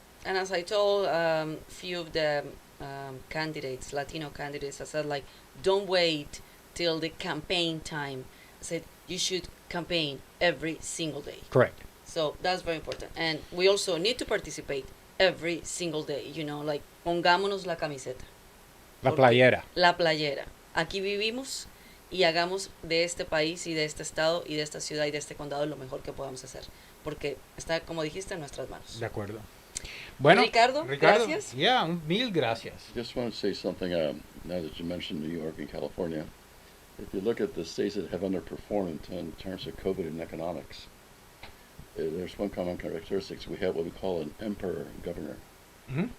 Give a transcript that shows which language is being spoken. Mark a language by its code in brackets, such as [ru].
[en] And as I told few of the candidates, Latino candidates, I said, like, don't wait till the campaign time. I said, you should campaign every single day. Correct. So that's very important. And we also need to participate every single day, like, [es] pongámonos la camiseta. La playera. La playera. Aquí vivimos y hagamos de este país y de este estado y de esta ciudad y de este condado lo mejor que podamos hacer. Porque está, como dijiste, en nuestras manos. De acuerdo. Bueno, Ricardo, gracias. Yeah, mil gracias. [en] Just want to say something, now that you mentioned New York and California. if you look at the states that have underperformed in terms of COVID and economics, there's one common characteristic. We have what we call an emperor governor, Mhm.